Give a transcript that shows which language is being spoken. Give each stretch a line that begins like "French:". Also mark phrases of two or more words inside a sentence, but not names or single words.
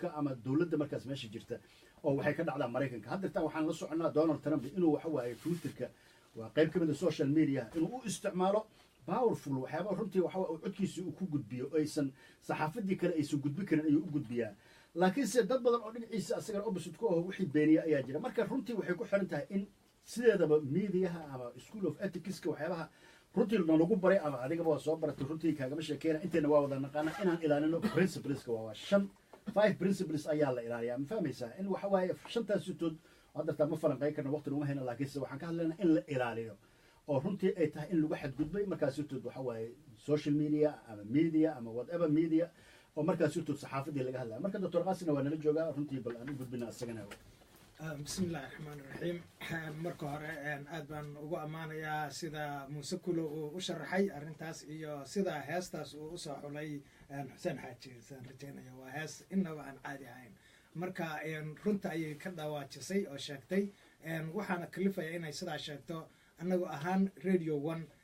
Somali: ama dowladda markaas meesha jirta oo waxay ka dhacdaa maraykanka haddeertaan waxaan la soconnaa donald trump inuu waxa waaye twitterka waa qayb ka mid a
English: social media
Somali: inuu u isticmaalo powerful waxyaaba runtii waxa uu codkiisa uu ku gudbiyo aysan saxaafaddii kale aysan gudbi karin ayuu u gudbiyaa laakiinse dad badan oo dhinaciisa asagana opposite ku aho wixii beeniya ayaa jira marka runtii waxay ku xiran tahay in sideedaba mediaha ama
English: school of ethicska
Somali: waxyaabaha runtii nalagu baray ama adigaba waa soo baratay runtii kaagama sheekeyna intayna waa wada naqaana inaan ilaalino principleska waa 5 principles ayaa la ilaaliyaa ma fahmaysaa in waxa waaye shantaas sitood hadda ma falanqeyn karna waqti uma hayna laakiinse waxaan ka hadlaynaa in la ilaaliyo oo runtii ay tahay in lagu xadgudbay markaas sitood waxa waaye
English: social media
Somali: ama media ama
English: whatever media
Somali: oo markaas sitood saxaafaddii laga hadlaya marka doctor qaasina waa nala joogaa runtii bal aan u gudbina asagana
Arabic: بسم الله الرحمن الرحيم
Somali: marka hore aad baan ugu amaanayaa sida muuse kulo uu u sharaxay arrintaas iyo sida heestaas uu u soo xulay xuseen xaaji saan rajaynaya waa hees innaba aan caadi ahayn marka runta ayay ka dhawaajisay oo sheegtay waxaana kalifaya inay sidaa sheegto annagu ahaan radio one